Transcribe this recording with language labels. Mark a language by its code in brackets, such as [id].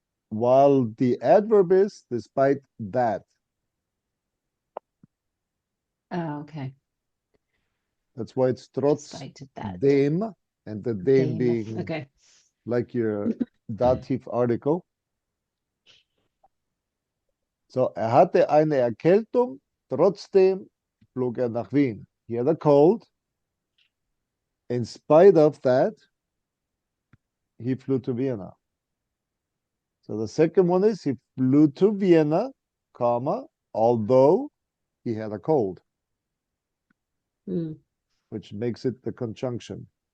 [en] While the adverb is despite that. Oh, okay. That's why it's trotz Despite that. dem, and the dem being Okay. like your dative article. [de] So, hatte eine Erkältung, trotzdem flog nach Wien. [en] He had a cold. In spite of that, he flew to Vienna. So the second one is he flew to Vienna, comma, although he had a cold, which makes it the conjunction.